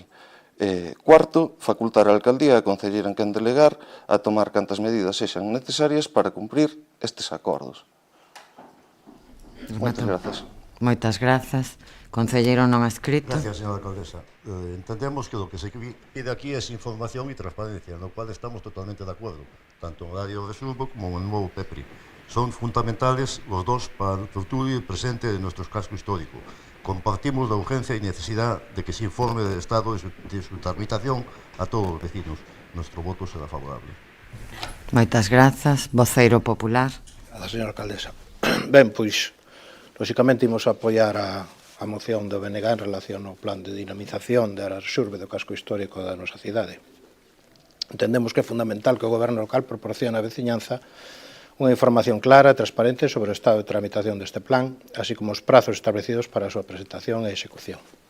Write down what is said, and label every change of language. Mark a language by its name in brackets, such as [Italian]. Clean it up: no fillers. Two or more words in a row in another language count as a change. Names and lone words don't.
[Galician] Cuarto, facultar a alcaldía e a concelleira en quen delegar a tomar cantas medidas sexan necesarias para cumprir estes acordos. Moitas grazas. Moitas grazas. Concelleiro non adscrito. [Spanish] Gracias, señora alcaldesa. Entendemos que lo que se pide aquí es información y transparencia, en lo cual estamos totalmente de acuerdo, tanto en el área de Rexurbe como en el nuevo PEPRI. Son fundamentales los dos para el futuro y el presente de nuestro casco histórico. Compartimos la urgencia y necesidad de que se informe del estado de su tramitación a todos los vecinos. Nuestro voto será favorable. [Galician] Moitas grazas. Voceiro popular. Grazas, señora alcaldesa. Ben, pois, lóxicamente imos apoiar a moción do BNG en relación ao plan de dinamización da área Rexurbe do casco histórico da nosa cidade. Entendemos que é fundamental que o goberno local proporcione á veciñanza unha información clara e transparente sobre o estado de tramitación deste plan, así como os prazos establecidos para a súa presentación e execución.